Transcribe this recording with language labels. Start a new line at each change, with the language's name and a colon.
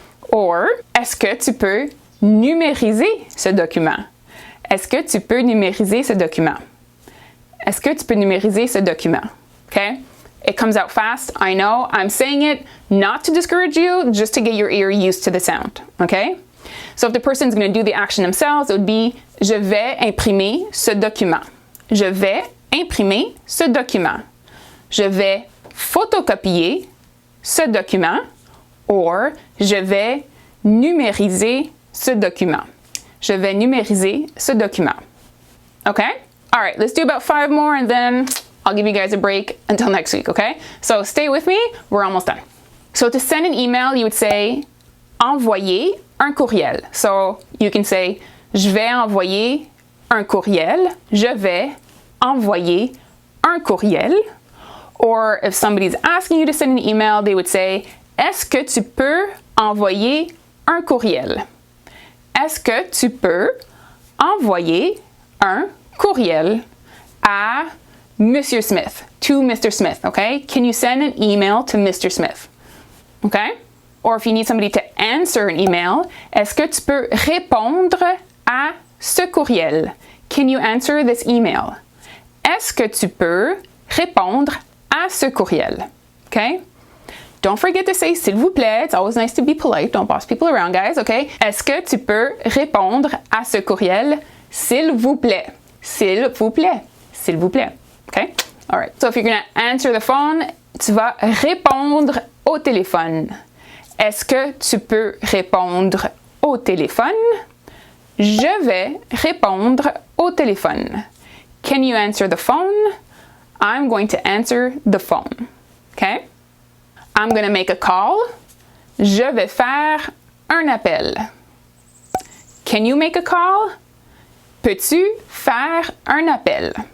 French: Or est-ce que tu peux numériser ce document? Est-ce que tu peux numériser ce document? Est-ce que tu peux numériser ce document?
English: Okay? It comes out fast, I know. I'm saying it not to discourage you, just to get your ear used to the sound. Okay? So if the person's going to do the action themselves, it would be,
French: je vais imprimer ce document. Je vais imprimer ce document. Je vais photocopier ce document. Or, je vais numériser ce document. Je vais numériser ce document.
English: Okay? All right, let's do about 5 more and then I'll give you guys a break until next week, okay? So stay with me, we're almost done. So to send an email, you would say
French: envoyer un courriel.
English: So you can say
French: je vais envoyer un courriel. Je vais envoyer un courriel.
English: Or if somebody's asking you to send an email, they would say
French: est-ce que tu peux envoyer un courriel? Est-ce que tu peux envoyer un courriel à Monsieur Smith,
English: to Mr. Smith, okay? Can you send an email to Mr. Smith? Okay? Or if you need somebody to answer an email,
French: est-ce que tu peux répondre à ce courriel?
English: Can you answer this email?
French: Est-ce que tu peux répondre à ce courriel? Okay?
English: Don't forget to say
French: s'il vous plaît.
English: It's always nice to be polite. Don't boss people around, guys, okay?
French: Est-ce que tu peux répondre à ce courriel? S'il vous plaît. S'il vous plaît. S'il vous plaît.
English: Okay? All right. So if you're going to answer the phone,
French: tu vas répondre au téléphone. Est-ce que tu peux répondre au téléphone? Je vais répondre au téléphone.
English: Can you answer the phone? I'm going to answer the phone. Okay? I'm going to make a call.
French: Je vais faire un appel.
English: Can you make a call?
French: Peux-tu faire un appel?